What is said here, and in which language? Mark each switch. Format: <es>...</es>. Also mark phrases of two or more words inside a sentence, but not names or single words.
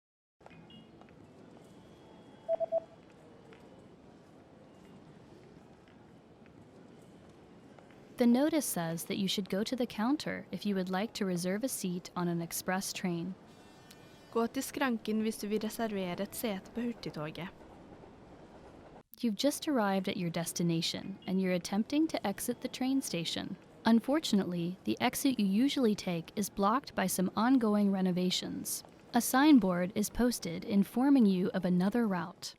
<en>The notice says that you should go to the counter if you would like to reserve a seat on an express train.</en> <da>Gå til skranken hvis du vil reservere et sete på hurtigtoget.</da> <en>You've just arrived at your destination and you're attempting to exit the train station. Unfortunately, the exit you usually take is blocked by some ongoing renovations. A signboard is posted informing you of another route.</en>